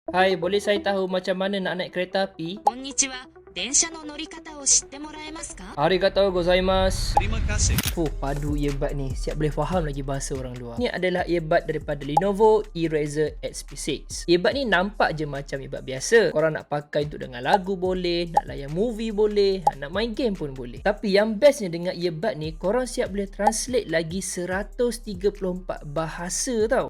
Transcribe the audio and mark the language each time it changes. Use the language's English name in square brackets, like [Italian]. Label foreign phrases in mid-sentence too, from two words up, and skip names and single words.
[Malay] Hai, boleh saya tahu macam mana nak naik kereta api? [Japanese] こんにちは。電車の乗り方を知ってもらえますか？ありがとうございます. [Malay] Terima kasih. Padu earbud ni. Siap boleh faham lagi bahasa orang luar. Ni adalah earbud daripada Lenovo Eraser XP6. Earbud ni nampak je macam earbud biasa. Korang nak pakai untuk dengar lagu boleh, nak layan movie boleh, nak main game pun boleh. Tapi yang bestnya dengan earbud ni, korang siap boleh translate lagi 134 bahasa tau.